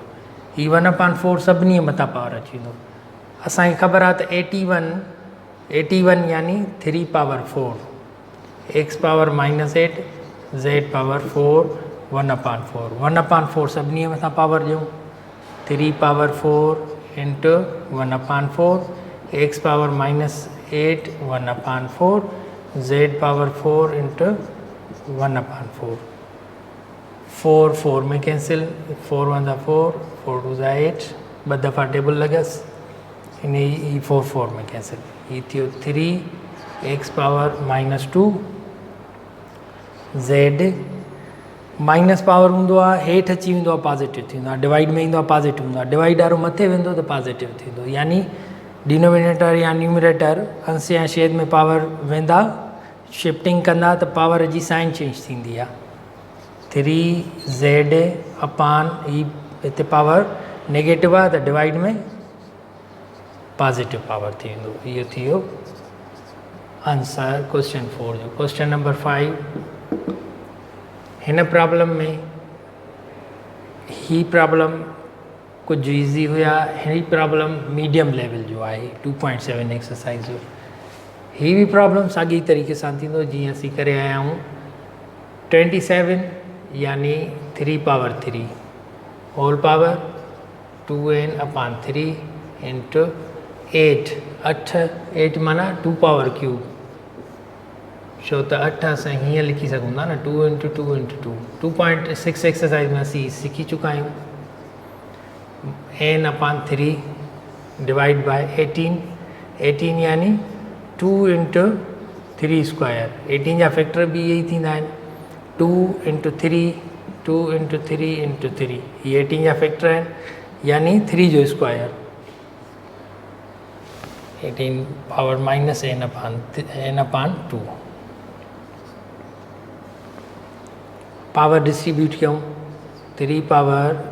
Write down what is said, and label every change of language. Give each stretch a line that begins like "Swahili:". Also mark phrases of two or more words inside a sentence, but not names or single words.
Sindhi: ही 1/4 सभिनी मथां पावर अची वेंदो। असांखे ख़बर आहे त 81 यानी 3 पावर 4, x पावर -8 z पावर 4 1/4 1/4 सभिनी मथां पावर ॾियूं, 3 पावर 4 इंटू 1/4 x पावर -8 1/4 z पावर 4 इंटू 1/4। 4 4 में कैंसिल, 4 1 4 4 2 8, ॿ दफ़ा टेबल लॻस, इन ही 4 4 में कैंसिल, ही थियो 3 x पावर -2 z माइनस पावर हूंदो आहे हेठि अची वेंदो आहे पॉजिटिव थींदो आहे, डिवाइड में ईंदो आहे पॉजिटिव हूंदो आहे, डिवाइड वारो मथे वेंदो त पॉजिटिव थींदो, यानी डिनोमिनेटर या न्यूमरेटर अंश या छेद में पावर वेंदा, शिफ्टिंग कंदा त पावर जी
English: sign change
Sindhi: थींदी आहे। 3z अपॉन ही हिते पावर नेगेटिव आहे त डिवाइड में पॉजिटिव पावर थी वेंदो। इहो थी वियो
English: answer question
Sindhi: 4 जो।
English: question number
Sindhi: 5 हिन प्रॉब्लम में ही प्रॉब्लम कुछ ईज़ी हुआ, ही प्रॉब्लम
English: medium level
Sindhi: जो आहे 2.7 एक्सरसाइज जो। ही भी प्रॉब्लम साॻी तरीक़े सां थींदो जीअं असीं करे आया आहियूं 27 यानी 3 पावर 3
English: whole power
Sindhi: 2n/3 इंटू 8 8 माना 2 पावर क्यूब छो त 8 असां हीअं लिखी सघूं था न 2 इंटू 2 इंटू 2 2.6 एक्सरसाइज में असीं सिखी चुका आहियूं n/3
English: divide by
Sindhi: 18 यानी 2 इंटू 3 स्क्वायर 18 जा फैक्टर भी यही थींदा आहिनि 2 इंटू 3 2 इंटू 3 इंटू 3 ये 18 जा फैक्टर आहिनि यानी 3 जो स्क्वायर 18 पावर माइनस n/2
English: power distribute
Sindhi: कयूं 3 पावर